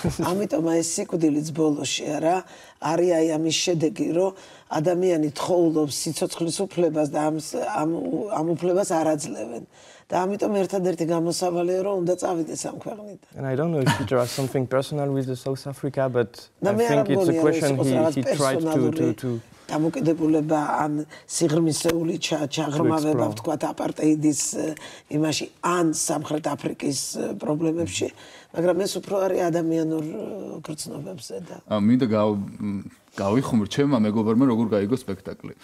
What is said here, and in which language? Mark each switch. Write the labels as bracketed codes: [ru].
[ka] ამიტომ ეს სიკვდილის ბოლოში არა არის აი ამის შედეგი, რომ ადამიანი თხოვლობს სიცოცხლის უფლებას და ამ უფლებას არ აძლევენ. და ამიტომ ერთადერთი გამოსავალია, რომ უნდა წავიდეს ამ ქვეყნიდან. [en] And I don't know if Peter has something personal with South Africa, but I think it's a question he tried to [ka] დამოკიდებულება ან სიღრმისეული ჩაღრმავება ვთქვათ აპარტეიდის იმაში ან სამხრეთ აფრიკის პრობლემებში, მაგრამ ეს უფრო არის ადამიანურ გრძნობებზე და მინდა გავიხმურ ჩემმა მეგობარმა როგორ გაიგო სპექტაკლი.